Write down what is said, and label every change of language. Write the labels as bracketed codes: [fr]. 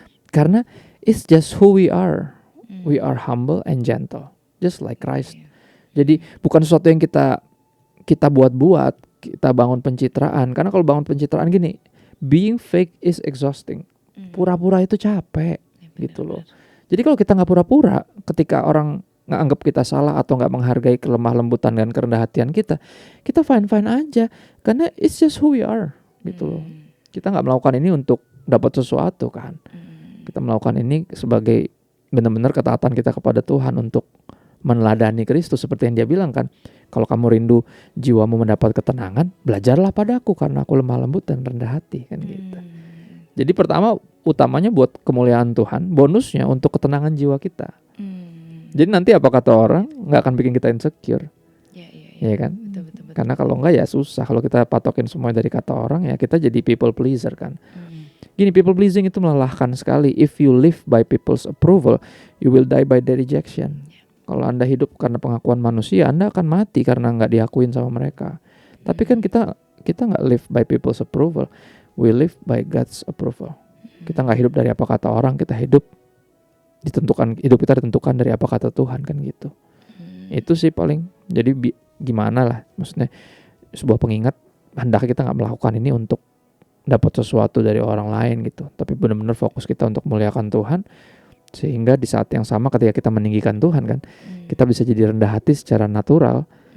[en] Karena it's just who we are. We are humble and gentle, just like Christ. [id] Jadi bukan sesuatu yang kita buat-buat, kita bangun pencitraan. Karena kalau bangun pencitraan gini, [en] being fake is exhausting. [id] Pura-pura itu capek, gitu loh. Jadi kalau kita nggak pura-pura, ketika orang nggak anggap kita salah atau nggak menghargai kelemah lembutan dan kerendah hatian kita fine-fine aja. Karena [en] it's just who we are, [id] gitu loh. Kita nggak melakukan ini untuk dapat sesuatu kan. Kita melakukan ini sebagai benar-benar ketaatan kita kepada Tuhan untuk meneladani Kristus seperti yang dia bilang kan. Kalau kamu rindu jiwamu mendapat ketenangan, belajarlah padaku karena aku lemah lembut dan rendah hati kan gitu. Jadi pertama utamanya buat kemuliaan Tuhan, bonusnya untuk ketenangan jiwa kita. Jadi nanti apa kata orang nggak akan bikin kita insecure, ya kan? Betul. Karena kalau nggak ya susah. Kalau kita patokin semua dari kata orang ya kita jadi people pleaser kan. Gini, people pleasing itu melelahkan sekali. [en] If you live by people's approval, you will die by their rejection. [id] Kalau Anda hidup karena pengakuan manusia, Anda akan mati karena nggak diakuin sama mereka. Tapi kan kita nggak [en] live by people's approval. We live by God's approval. [id] Kita nggak hidup dari apa kata orang, kita hidup kita ditentukan dari apa kata Tuhan kan gitu. Itu sih paling. Jadi gimana lah, maksudnya sebuah pengingat, hendaknya kita nggak melakukan ini untuk dapat sesuatu dari orang lain gitu. Tapi benar-benar fokus kita untuk memuliakan Tuhan, sehingga di saat yang sama ketika kita meninggikan Tuhan kan, kita bisa jadi rendah hati secara natural.